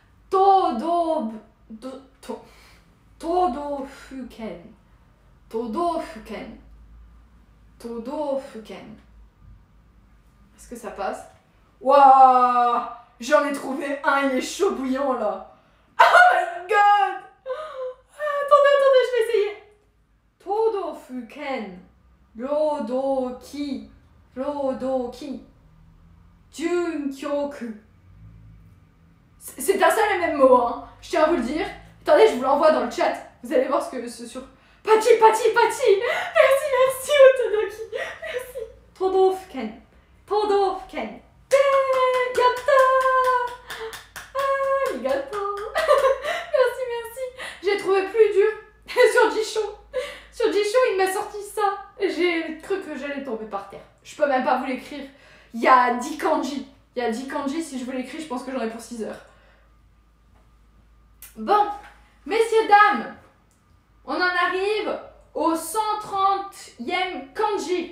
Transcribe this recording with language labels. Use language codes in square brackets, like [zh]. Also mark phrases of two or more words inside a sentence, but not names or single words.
[fr] Todofuken. Est-ce que ça passe? Waouh! J'en ai trouvé un, il est chaud bouillant, là. [en] Oh my god! [fr] Attendez, je vais essayer. [ja] 都道府県。ろどき. [fr] Junkyoku. C'est un seul et même mot, hein. Je tiens à vous le dire. Attendez, je vous l'envoie dans le chat. Vous allez voir ce que c'est sur... Pachi. Merci, Otodoki. Merci. Todofuken. Yatta. Arigato. Merci. J'ai trouvé plus dur. Sur Jisho, il m'a sorti ça. J'ai cru que j'allais tomber par terre. Je peux même pas vous l'écrire. Il y a 10 kanji. Si je vous l'écris, je pense que j'en ai pour 6 heures. Bon, messieurs, dames, on en arrive au 130e kanji.